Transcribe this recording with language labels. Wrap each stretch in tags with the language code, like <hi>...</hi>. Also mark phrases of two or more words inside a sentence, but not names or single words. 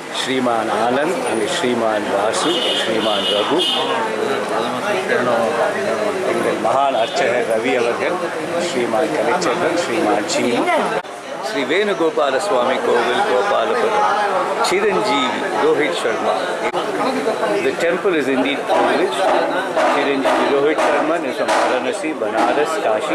<ta>श्रीमान आनंद and श्रीमान वासु, श्रीमान रघु, எங்கள் மகான் அர்ச்சகர் ரவி அவர்கள், ஸ்ரீமான் கலைச்செல்வன், ஸ்ரீமான் சீனு, ஸ்ரீ வேணுகோபால சுவாமி கோவில் கோபாலபுரம்,</ta> <en>Chiranjeevi Rohit Sharma. The temple is indeed privileged. Chiranjeevi Rohit Sharma is from Varanasi, Banaras, Kashi.</en>